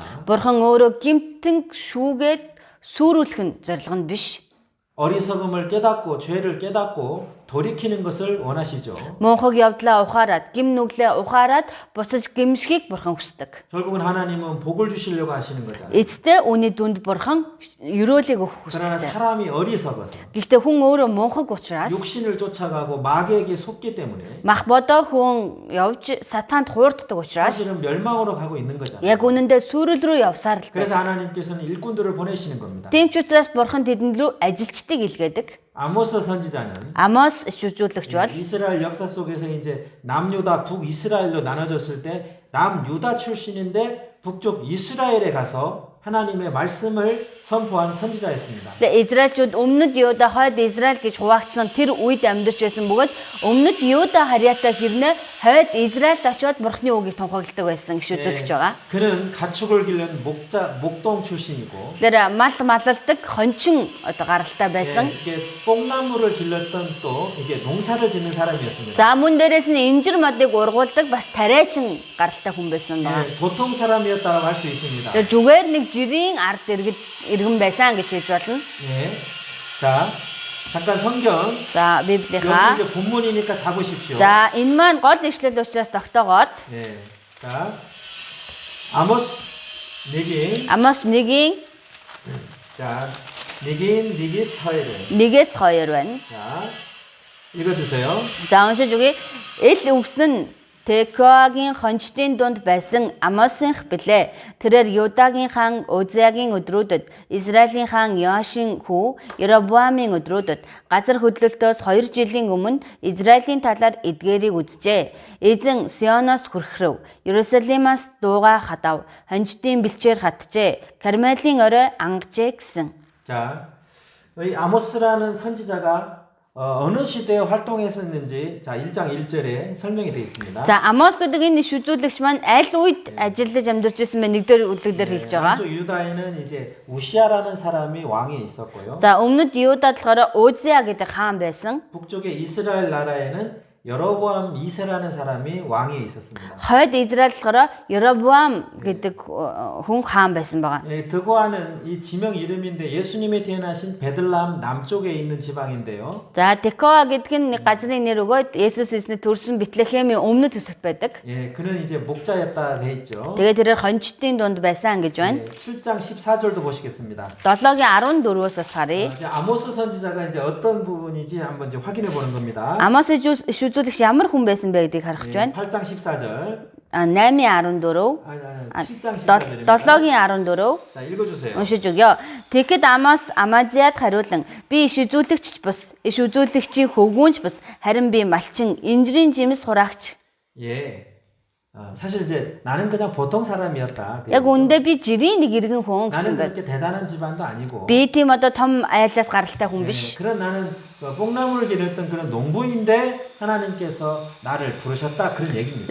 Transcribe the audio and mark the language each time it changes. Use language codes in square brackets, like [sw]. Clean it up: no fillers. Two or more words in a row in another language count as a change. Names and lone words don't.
[mn] Бурхан өөрөө гимтэн шүүгээд сүрүүлэх нь зорилго нь биш. [ko] 어리석음을 깨닫고 죄를 깨닫고 돌이키는 것을 원하시죠. [mn] Мунхаг явдлаа ухаарад, гим нүглээ ухаарад буцаж гимшихийг бурхан хүсдэг. [ko] 결국은 하나님은 복을 주시려고 하시는 거잖아요. [mn] Эцэстээ үүний дүнд бурхан ёроолыг өгөх [ko] 그러나 [mn] хүсдэг. [ko] 사람이 어리석어서 [mn] Гэхдээ хүн өөрөө мунхаг учраас [ko] 육신을 쫓아가고 마귀에게 속기 때문에 [mn] мах бодоо хүн явж сатаанд хуурддаг учраас [ko] 사실은 멸망으로 가고 있는 거잖아요. [mn] яг үнэндээ сүрэл рүү явсаар л [ko] 그래서 [mn] байдаг. [ko] 하나님께서는 일꾼들을 보내시는 겁니다. [mn] Тийм ч учраас бурхан тэдэнд рүү ажилчдыг илгээдэг. [ko] 아모스 선지자는 [mn] Амос иш үзүүлэгч бол [ko] 이스라엘 역사 속에서 이제 남유다 북이스라엘로 나눠졌을 때 남유다 출신인데 북쪽 이스라엘에 가서 하나님의 말씀을 선포한 선지자였습니다. [mn] Израильчууд өмнөд Юда хойд Израиль гэж хуваагдсан тэр үед амьдарч байсан бөгөөд өмнөд Юда харьяатай хэрнээ хойд Израильд очиод бурхны үгийг тунхагладаг байсан гэж үзүүлж байгаа. [ko] 그는 가축을 기른 목동 출신이고 [mn] Тэгэхээр мал малалдаг хончин одоо гаралтай байсан. [ko] 이게 뽕나무를 길렀던 또 이게 농사를 짓는 사람이었습니다. [mn] За мөн дээрээс нь инжир модыг ургуулдаг бас тариачин гаралтай хүн байсан байна. [ko] 보통 사람이었다고 할 수 있습니다. [mn] Тэр зүгээр нэг жирийн ард иргэн байсан гэж хэлж болно. [ko] 예. 자, 잠깐 성경. [mn] За [ko] 여기 [mn] Библийнхаа. [ko] 이제 본문이니까 잡으십시오. [mn] За энэ маань гол ишлэл учраас тогтоогоод [ko] 예. 자, 아모스 니긴. [mn] Амос 1-ийн [ko] 자, 니긴 니기스 하이르. [mn] 1-2 байна. [ko] 자, 읽어주세요. [mn] За уншиж үгэй. Эл үгсэн Тэкоагийн хончдын дунд байсан Амосынх билээ. Тэрээр Юдагийн хаан Узиагийн өдрүүдэд, Израилийн хаан Йоашийн хүү Еробоамын өдрүүдэд газар хөдлөлтөөс 2 жилийн өмнө Израилийн талаар эдгээрийг үзжээ. Эзэн Сионоос хүрхрэв. Иерусалимаас дууга хадав. Хончдын бэлчээр хатжээ. Кармелийн орой ангажээ гэсэн. [ko] 자, 이 아모스라는 선지자가 어느 시대에 활동했었는지 자 1장 1절에 설명이 되어 있습니다. [mn] За Амос гэдэг энэ иш үзүүлэгч маань аль үед ажиллаж амьдарч байсан бэ? нэгдүгээр үлдэгдэр хэлж байгаа. [ko] 한쪽 유다에는 이제 우시아라는 사람이 왕이 있었고요. [mn] За өмнөд Юдад болохоор Узиа гэдэг хаан байсан. [ko] 북쪽에 이스라엘 나라에는 여로보암 2세라는 사람이 왕이 있었습니다. [mn] Хойд Израиль болохоор Еробоам гэдэг хүн хаан байсан байгаа. [ko] 예, 드고아는 이 지명 이름인데 예수님이 태어나신 베들람 남쪽에 있는 지방인데요. [mn] За Текоа гэдэг нь нэг газрын нэр өгөөд Есүс эсний төрсөн Бэтлехемийн өмнөд хэсэгт байдаг. [ko] 예, 그는 이제 목자였다 돼 있죠. [mn] Тэгээд тэрээр хончдын дунд байсан гэж байна. [ko] 예, 7장 14절도 보시겠습니다. [mn] 7-гийн 14-өөс бас харъя. [ko] 이제 아모스 선지자가 이제 어떤 부분인지 한번 이제 확인해 보는 겁니다. [mn] Амос иш үзүүлэгч ямар хүн байсан бэ гэдгийг харах гэж [ko] 예, [mn] байна. [ko] 8장 14절. [mn] 8-14 [ko] 아니, 7장 14절입니다. [mn] 7-гийн 14 [ko] 자, 읽어주세요. [mn] уншиж өгье. Тэгэхэд Амос Амазиад хариулан би иш үзүүлэгч бус, иш үзүүлэгчийн хөвгүүнч бус, харин би малчин, инжирийн жимс хураагч. [ko] 예. 사실 이제 나는 그냥 보통 사람이었다. [mn] Яг үндэ би жирийн нэг иргэн хүн [ko] 나는 [mn] гэсэн байна. [ko] 그렇게 대단한 집안도 아니고. [mn] Би тийм одоо том айлаас гаралтай хүн [ko] 예, [mn] биш. [ko] 그런 나는 뽕나무를 기르던 그런 농부인데 하나님께서 나를 부르셨다 그런 얘기입니다.